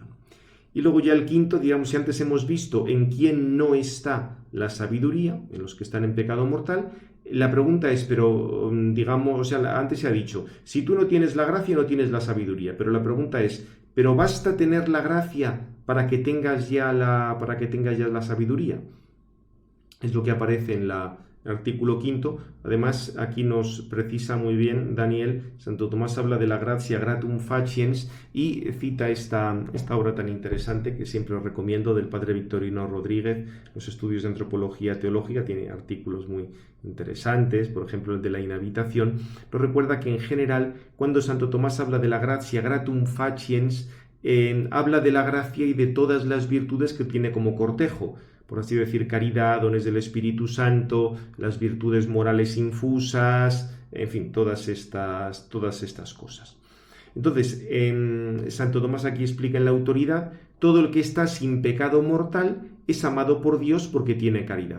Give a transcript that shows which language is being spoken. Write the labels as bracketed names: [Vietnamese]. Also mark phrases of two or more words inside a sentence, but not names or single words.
[Spanish] Y luego ya el quinto, digamos, si antes hemos visto en quién no está la sabiduría, en los que están en pecado mortal, la pregunta es, pero digamos, o sea, antes se ha dicho, si tú no tienes la gracia, no tienes la sabiduría, pero la pregunta es, ¿pero basta tener la gracia para que tengas ya la sabiduría? Es lo que aparece en el artículo quinto. Además, aquí nos precisa muy bien Daniel. Santo Tomás habla de la [Latin] gratia gratum faciens [Spanish] y cita esta obra tan interesante que siempre os recomiendo, del padre Victorino Rodríguez, los estudios de antropología teológica. Tiene artículos muy interesantes, por ejemplo el de la inhabitación. Nos recuerda que en general, cuando Santo Tomás habla de la [Latin] gratia gratum faciens, [Spanish] habla de la gracia y de todas las virtudes que tiene como cortejo, por así decir, caridad, dones del Espíritu Santo, las virtudes morales infusas, en fin, todas estas cosas. Entonces, Santo Tomás aquí explica en la autoridad: todo el que está sin pecado mortal es amado por Dios porque tiene caridad.